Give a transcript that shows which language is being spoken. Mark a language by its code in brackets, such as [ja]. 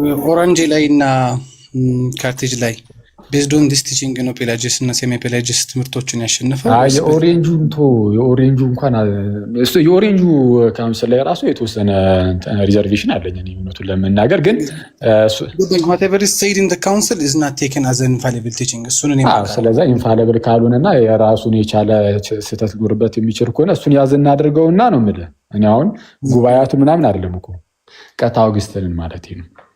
[am] ኦራንጅ ላይ እና ካርቴጅ ላይ [en] ቤዝድ ኦን ዲስ ቲቺንግ [am] ነው ፔላጂየስ እና ሴሚ ፔላጂየስ ትምህርቶችን ያሸነፈው። የኦሬንጁ እንኳን የኦሬንጁ ካውንስል ላይ ራሱ የተወሰነ ሪዘርቬሽን አለኝ እውነቱን ለመናገር ግን [en] whatever is said in the council is not taken as an infallible teaching። [am] ስለዚህ ኢንፋሊብል ካልሆነና የራሱን የቻለ ስህተት ሊኖርበት የሚችል ከሆነ እሱን ያዝ እናድርገውና ነው የምልህ። እኔ አሁን ጉባኤያቱ ምናምን አይደለም እኮ ቀጥታ አውግስቲንን ማለት ነው።